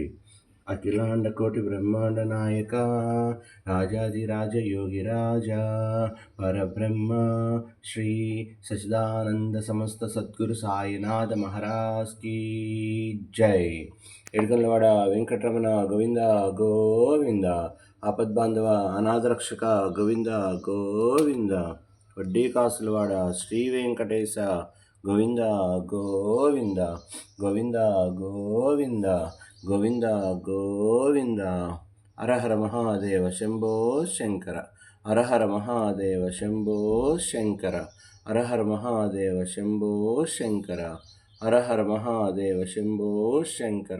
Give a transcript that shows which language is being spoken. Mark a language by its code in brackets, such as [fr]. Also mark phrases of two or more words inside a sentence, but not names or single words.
[hi] अखिलांड कोटि ब्रह्मांड नायका राजाधिराज योगी राजा परब्रह्म श्री सच्चिदानंद समस्त सद्गुरु साईनाथ महाराज की जय। [te] ఏడుకొండలవాడ వెంకటరమణ గోవింద గోవింద। ఆపద్బాంధవ అనాథరక్షక గోవింద గోవింద। వడ్డీ కాసులవాడ శ్రీ వెంకటేశ గోవింద గోవింద గోవింద గోవింద గోవింద గోవింద। [sa] హరహర మహాదేవ శంభో శంకర హరహర మహాదేవ శంభో శంకర హరహర మహాదేవ శంభో శంకర హరహర మహాదేవ శంభో శంకర।